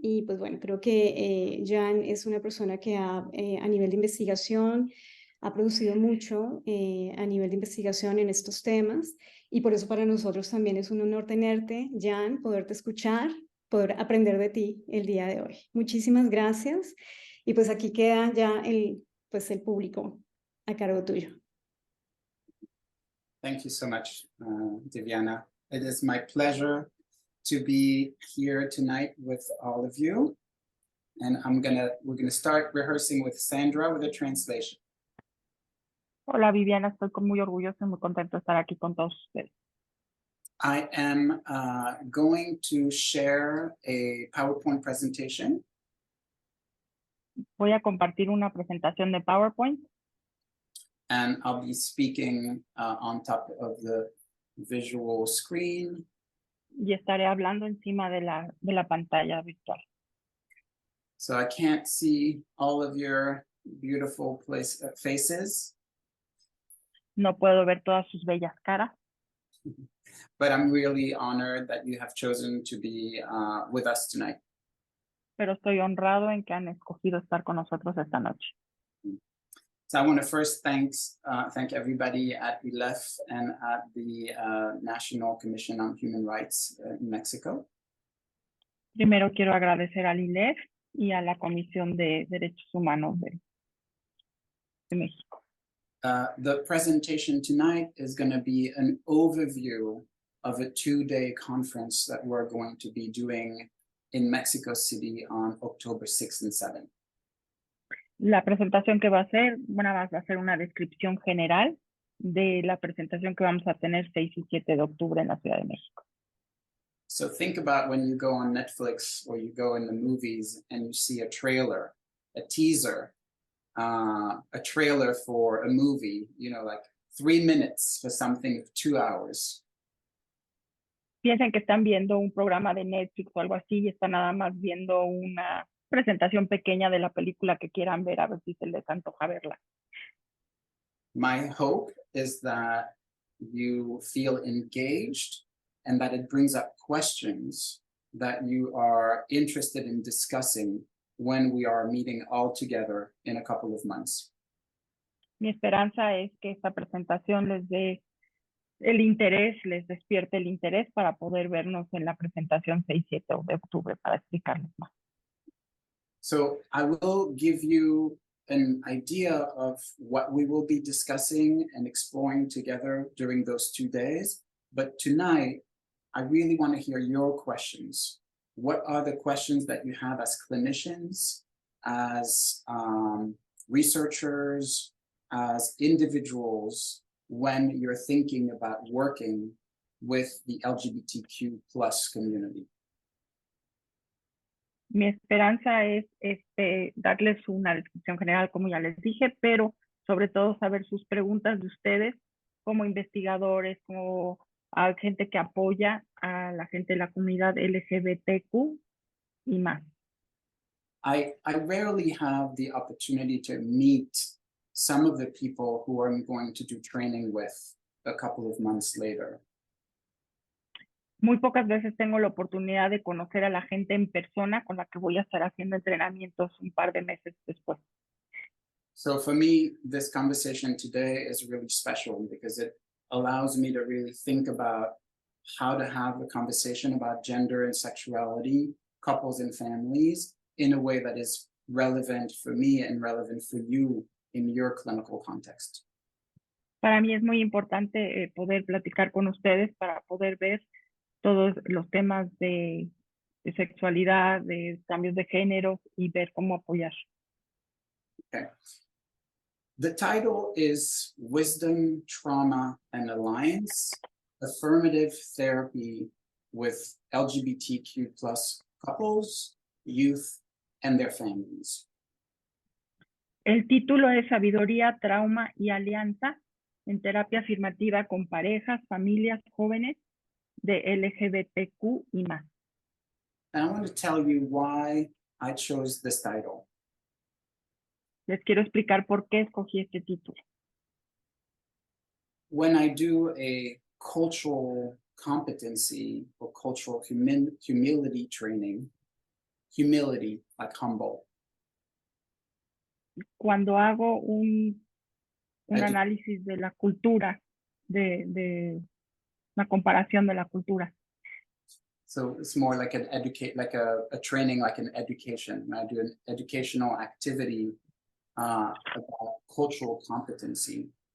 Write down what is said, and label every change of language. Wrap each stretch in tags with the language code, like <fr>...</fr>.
<es>Y pues bueno, creo que Jan es una persona que a nivel de investigación ha producido mucho a nivel de investigación en estos temas y por eso para nosotros también es un honor tenerte, Jan, poderte escuchar, poder aprender de ti el día de hoy. Muchísimas gracias y pues aquí queda ya pues el público a cargo tuyo.</es> <en>Thank you so much, Diviana. It is my pleasure to be here tonight with all of you. And we're gonna start rehearsing with Sandra with a translation.</en> <es>Hola Viviana, estoy muy orgullosa y muy contento de estar aquí con todos ustedes.</es> <en>I am going to share a PowerPoint presentation.</en> <es>Voy a compartir una presentación de PowerPoint</es> <en>And I'll be speaking on top of the visual screen.</en> <es>y estaré hablando encima de la pantalla virtual.</es> <en>So I can't see all of your beautiful faces.</en> <es>No puedo ver todas sus bellas caras,</es> <en>but I'm really honored that you have chosen to be with us tonight.</en> <es>pero estoy honrado en que han escogido estar con nosotros esta noche.</es> <en>So I want to first thank everybody at ILEF and at the National Commission on Human Rights in Mexico.</en> <es>Primero quiero agradecer al ILEF y a la Comisión de Derechos Humanos de México.</es> <en>The presentation tonight is going to be an overview of a 2-day conference that we're going to be doing in Mexico City on October 6th and 7th.</en> <es>La presentación que va a ser, va a ser una descripción general de la presentación que vamos a tener 6 y 7 de octubre en la Ciudad de México.</es> <en>So think about when you go on Netflix or you go in the movies and you see a trailer, a teaser, a trailer for a movie, you know, like 3 minutes for something of 2 hours.</en> <es>Piensen que están viendo un programa de Netflix o algo así y están nada más viendo una presentación pequeña de la película que quieran ver, a ver si se les antoja verla.</es> <en>My hope is that you feel engaged and that it brings up questions that you are interested in discussing when we are meeting all together in a couple of months.</en> <es>Mi esperanza es que esta presentación les dé el interés, les despierte el interés para poder vernos en la presentación 6-7 de octubre para explicarles más.</es> <en>So I will give you an idea of what we will be discussing and exploring together during those 2 days. But tonight, I really want to hear your questions. What are the questions that you have as clinicians, as researchers, as individuals, when you're thinking about working with the LGBTQ plus community?</en> <es>Mi esperanza es darles una descripción general, como ya les dije, pero sobre todo saber sus preguntas de ustedes como investigadores, como a gente que apoya a la gente de la comunidad LGBTQ y más.</es> <en>I rarely have the opportunity to meet some of the people who I'm going to do training with a couple of months later.</en> <es>Muy pocas veces tengo la oportunidad de conocer a la gente en persona con la que voy a estar haciendo entrenamientos un par de meses después.</es> <en>So for me, this conversation today is really special because it allows me to really think about how to have a conversation about gender and sexuality, couples and families, in a way that is relevant for me and relevant for you in your clinical context.</en> <es>Para mí es muy importante poder platicar con ustedes para poder ver todos los temas de sexualidad, de cambios de género y ver cómo apoyar.</es> <en>Okay. The title is Wisdom, Trauma, and Alliance, Affirmative Therapy with LGBTQ plus couples, youth, and their families.</en> <es>El título es Sabiduría, Trauma y Alianza en Terapia Afirmativa con parejas, familias, jóvenes de LGBTQ y más.</es> <en>And I want to tell you why I chose this title.</en> <es>Les quiero explicar por qué escogí este título.</es> <en>When I do a cultural competency or cultural humility training, humility, like humble.</en> <es>Cuando hago un análisis de la cultura, de una comparación de la cultura.</es> <en>So it's more like an a training, like an education. When I do an educational activity about cultural competency.</en>